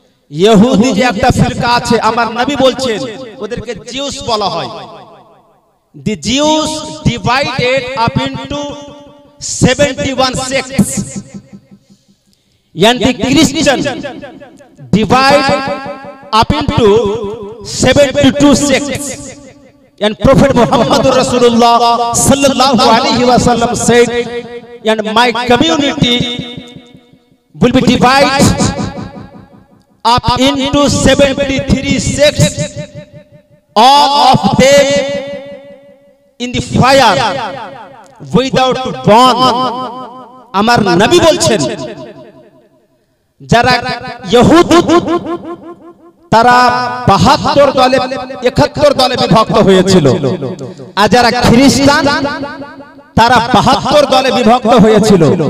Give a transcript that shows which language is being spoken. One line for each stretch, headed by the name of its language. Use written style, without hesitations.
Bangla: ইহুদি যে একটা ফিরকা আছে, আমার নবী বলছেন ওদেরকে জিউস বলা হয়।
English: The Jews divided up into 71 sects, and the Christian divide up into 72 sects. And Prophet Muhammad Rasulullah sallallahu alaihi wasallam said, and my community will be divided up into 73 sects, all of them in the fire without burn.
Bangla: আমার নবী বলছেন, যারা ইহুদি তারা 72 দলে 71 দলে বিভক্ত হয়েছিল, আর যারা খ্রিস্টান তারা 72 দলে বিভক্ত হয়েছিল।